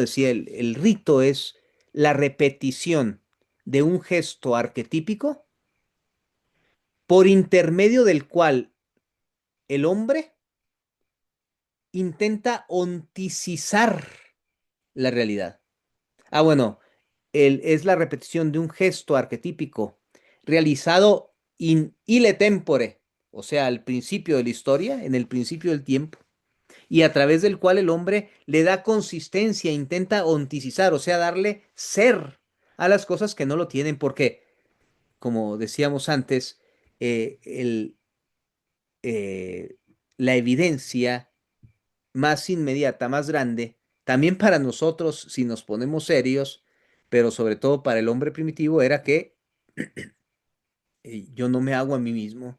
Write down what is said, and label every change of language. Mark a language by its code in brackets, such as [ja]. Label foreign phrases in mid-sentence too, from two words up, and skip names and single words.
[es] Decía, el rito es la repetición de un gesto arquetípico por intermedio del cual el hombre intenta onticizar la realidad. Ah, bueno, es la repetición de un gesto arquetípico realizado [la] in ile tempore, [es] o sea, al principio de la historia, en el principio del tiempo, y a través del cual el hombre le da consistencia, intenta onticizar, o sea, darle ser a las cosas que no lo tienen, porque, como decíamos antes, eh, el, eh, la evidencia más inmediata, más grande, también para nosotros si nos ponemos serios, pero sobre todo para el hombre primitivo, era que yo no me hago a mí mismo.